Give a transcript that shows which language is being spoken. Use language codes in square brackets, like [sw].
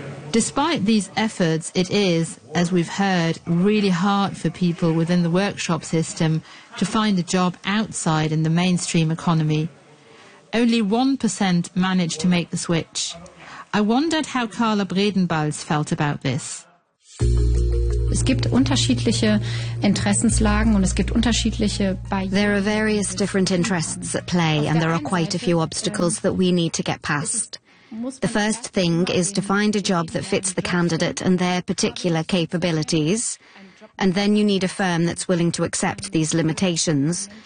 [en] Despite these efforts, it is, as we've heard, really hard for people within the workshop system to find a job outside in the mainstream economy. Only 1% managed to make the switch. I wondered how Carla Bredenbaus felt about this. [de] gibt unterschiedliche Interessenslagen und es gibt unterschiedliche Barrieren. [en] There are various different interests at play and there are quite a few obstacles that we need to get past. The first thing is to find a job that fits the candidate and their particular capabilities. And then you need a firm that's willing to accept these limitations.